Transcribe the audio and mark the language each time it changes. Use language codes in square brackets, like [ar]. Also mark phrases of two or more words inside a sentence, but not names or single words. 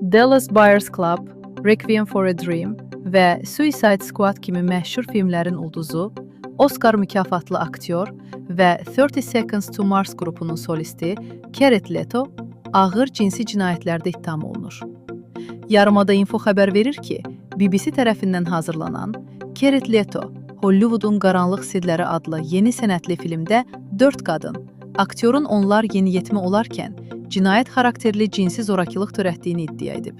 [az] Dallas Buyers Club, Requiem for a Dream və Suicide Squad kimi məşhur filmlərin ulduzu, Oscar mükafatlı aktyor və 30 Seconds to Mars qrupunun solisti Jared Leto ağır cinsi cinayətlərdə ittiham olunur. Yarımada info xəbər verir ki, BBC tərəfindən hazırlanan Jared Leto, Hollywoodun Qaranlıq Sirləri adlı yeni sənətli filmdə 4 qadın, aktyorun onlar yeniyetmə olarkən cinayət xarakterli cinsi zorakılıq törətdiyini iddia edib.